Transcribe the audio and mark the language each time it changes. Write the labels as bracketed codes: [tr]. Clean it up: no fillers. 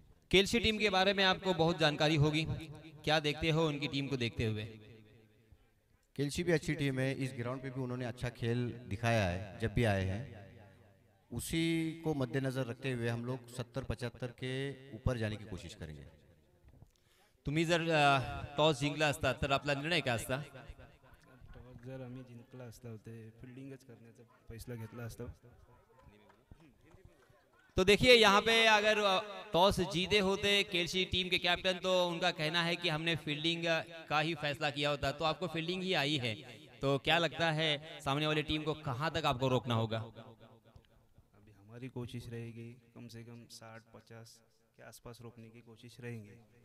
[hi] Kelsey team के बारे में आपको बहुत जानकारी होगी. क्या देखते हो उनकी टीम को देखते हुए? केलसी भी अच्छी टीम है. इस ग्राउंड पे भी उन्होंने अच्छा खेल दिखाया है जब भी आए हैं. उसी को मद्देनजर रखते हुए हम लोग 70-75 के ऊपर जाने की कोशिश करेंगे. [mr] तुम्ही जर टॉस जिंकला असता तर आपला निर्णय काय असता? जर आम्ही जिंकला असला होते फील्डिंगच करण्याचा फैसला घेतला असता. [hi] तो देखिए यहाँ पे अगर टॉस जीते होते केलसी टीम के कैप्टन तो उनका कहना है कि हमने फील्डिंग का ही फैसला किया होता. तो आपको फील्डिंग ही आई है, तो क्या लगता है सामने वाली टीम को कहां तक आपको रोकना होगा? अभी हमारी कोशिश रहेगी कम से कम 60-50 के आसपास रोकने की कोशिश रहेंगे.